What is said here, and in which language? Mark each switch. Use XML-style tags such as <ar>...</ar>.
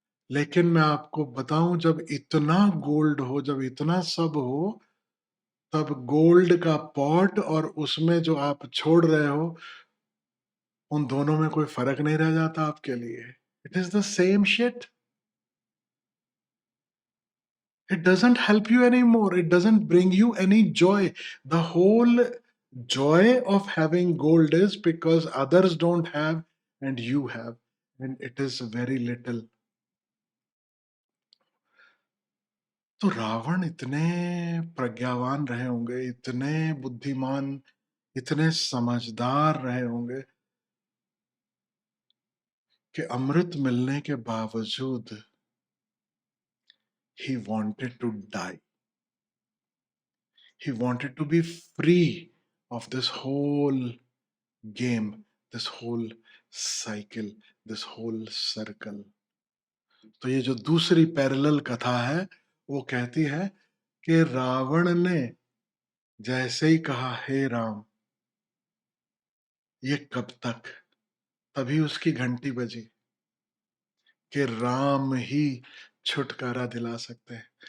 <hi>लेकिन मैं आपको बताऊं, जब इतना गोल्ड हो, जब इतना सब हो, तब गोल्ड का पॉट और उसमें जो आप छोड़ रहे हो, उन दोनों में कोई फर्क नहीं रह जाता आपके लिए।</hi> <en>It is the same shit. It doesn't help you anymore. It doesn't bring you any joy. The whole joy of having gold is because others don't have and you have, and it is very little.</en> <hi>तो रावण इतने प्रज्ञावान रहे होंगे, इतने बुद्धिमान, इतने समझदार रहे होंगे कि अमृत मिलने के बावजूद</hi> <en>he wanted to die. He wanted to be free of this whole game, this whole cycle, this whole circle.</en> <hi>तो ये जो दूसरी पैरेलल कथा है, वो कहती है कि रावण ने जैसे ही कहा हे राम, ये कब तक, तभी उसकी घंटी बजी कि राम ही छुटकारा दिला सकते हैं।</hi>